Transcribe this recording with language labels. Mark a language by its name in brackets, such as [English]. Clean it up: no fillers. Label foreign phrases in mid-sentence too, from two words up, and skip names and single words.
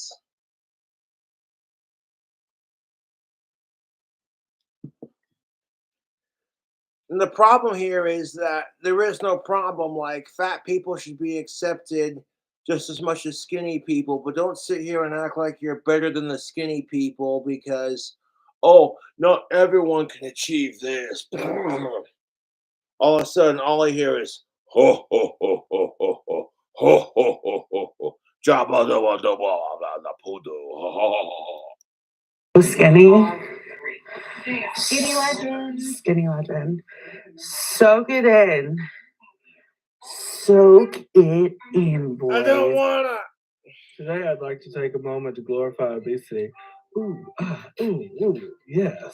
[English] And the problem here is that there is no problem. Like, fat people should be accepted just as much as skinny people, but don't sit here and act like you're better than the skinny people because, oh, not everyone can achieve this. All of a sudden, all I hear is ho ho ho ho ho ho ho ho ho ho ho jabba dabba dabba the poodle ho ho ho ho. skinny. Skinny legend. Skinny legend. Soak it in. Soak it in, boys. I don't wanna. Today, I'd like to take a moment to glorify obesity. Ooh, yes.